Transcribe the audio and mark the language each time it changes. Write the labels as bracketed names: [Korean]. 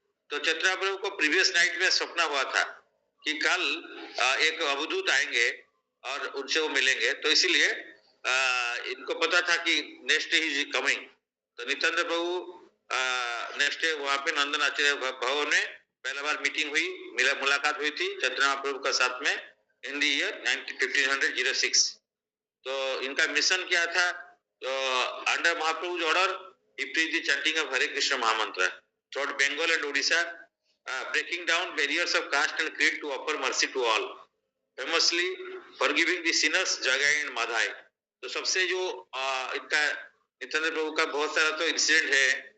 [Hindi] तो चैतन्य महाप्रभु को previous night में सपना हुआ था कि कल एक अवधूत आएंगे और उनसे वो मिलेंगे, तो इसीलिए इनको पता था कि [English] Next day is coming. [Hindi] तो नित्यानंद प्रभु नेक्स्ट डे वहां पे नंदन आचार्य भवन में पहला बार मीटिंग हुई, मुलाकात हुई थी चैतन्य महाप्रभु का साथ में [English] In the year 1506। [Hindi] तो इनका मिशन क्या था? [English] तो under Mahaprabhu's order he preached the chanting of Hare Krishna Mahamantra throughout Bengal and Odisha, breaking down barriers of caste and creed to offer mercy to all, famously forgiving the sinners Jagai and Madhai। [Hindi] तो सबसे जो इनका नित्यानंद प्रभु का बहुत सारा तो incident है।